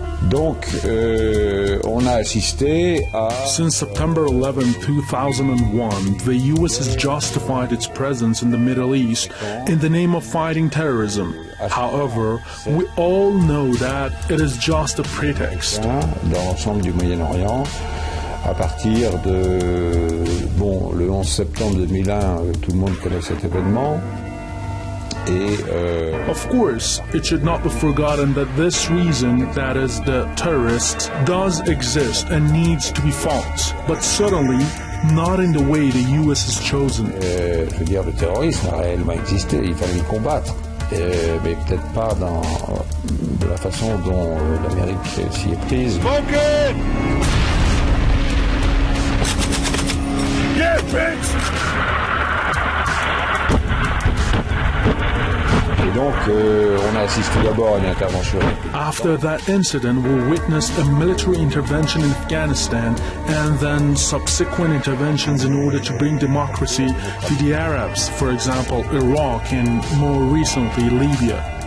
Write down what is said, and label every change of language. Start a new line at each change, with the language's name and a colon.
French: Donc, on a assisté à...
English: Since September 11, 2001, the U.S. has justified its presence in the Middle East in the name of fighting terrorism. However, we all know that it is just a pretext.
French: Dans l'ensemble du Moyen-Orient, à partir de... Bon, le 11 septembre 2001, tout le monde connaît cet événement.
English: Of course, it should not be forgotten that this reason, that is the terrorists, does exist and needs to be fought, but certainly not in the way the U.S. has chosen.
French: Je veux dire, le terrorisme a réellement existé, il fallait le combattre, mais peut-être pas de la façon dont l'Amérique s'y est prise.
English: Smoking! Yeah, bitch!
French: Et donc, on a assisté d'abord à une intervention.
English: After that incident, we witnessed a military intervention in Afghanistan and then subsequent interventions in order to bring democracy to the Arabs, for example, Iraq and more recently Libya.